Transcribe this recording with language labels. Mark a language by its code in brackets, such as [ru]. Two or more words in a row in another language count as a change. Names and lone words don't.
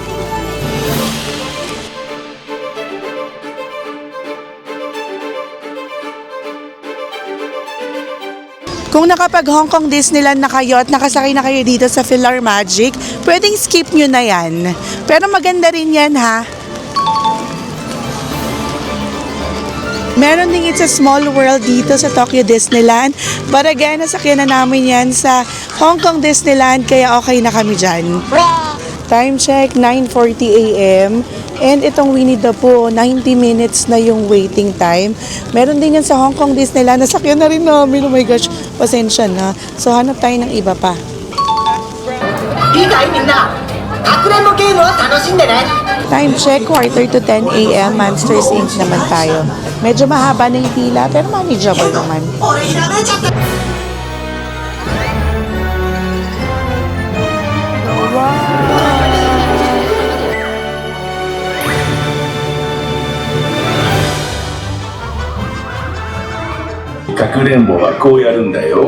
[tl] Kung nakapag Hong Kong Disneyland na kayo at nakasakay na kayo dito sa Philhar Magic, pwedeng skip nyo na yan. Pero maganda rin yan ha. Meron ding It's a Small World dito sa Tokyo Disneyland. [en] But again, [tl] nasakyan na namin yan sa Hong Kong Disneyland, kaya okay na kami dyan. [en] Time check, 9:40 a.m. [tl] And itong Winnie the Pooh, 90 minutes na yung [en] waiting time. [tl] Meron din yan sa Hong Kong Disneyland. Nasakyan na rin namin. [en] Oh my gosh, [tl] pasensya na. So hanap tayo ng iba pa. [ja] いいかいみんなかくれんぼゲームを楽しんでね [en] Time check, quarter to 10 a.m. [tl] Monsters Inc. naman tayo. Medyo mahaba na yung pila, pero manageable naman. [ja] 俺ひらめいちゃったかくれんぼはこうやるんだよ。